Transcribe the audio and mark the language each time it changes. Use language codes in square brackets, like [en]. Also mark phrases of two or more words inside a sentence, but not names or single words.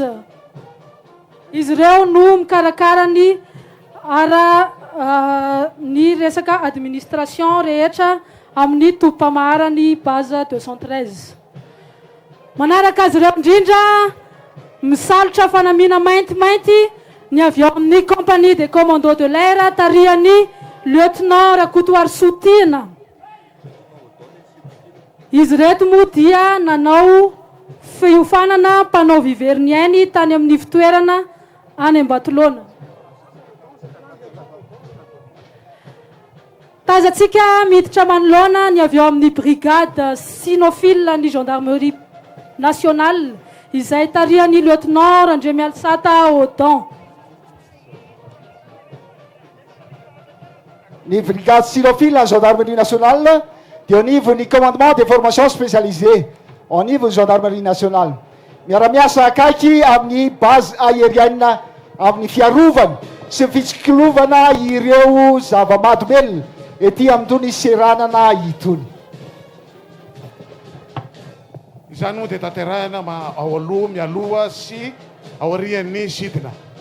[mg] Izy ireo no mikarakara ny ny resaka administration rehetra amin'ny topim-pamaharany base 213. Manaraka azy ireo indrindra misalotra fanamiana maintimainty ny avy ao amin'ny [fr] compagnie des commandos de l'air [mg] tarihany lieutenant Rakotoary Sotina. izy reto moa dia nanao fiofanana mpanao viverniainy tany amin'ny fitoerana any Ambatolaona. Tazantsika miditra manoloana ny avy eo amin'ny [fr] brigade sinophile [mg] ny [fr] gendarmerie nationale [mg] izay tarihan'ny lieutenant Randremialisata Audon. [fr] Ny brigade sinophile en gendarmerie nationale dia au niveau ny commandement des formations spécialisées au niveau gendarmerie nationale. [mg] Miara-miasa akaiky amin'ny [fr] base aérienne [mg] amin'ny fiarovana sy fitsikilovana ireo zava-mahadomelona ety amin'itony seranana itony. Izany moa dia tanterahina ao aloha mialoha sy ao aorian'ny sidina.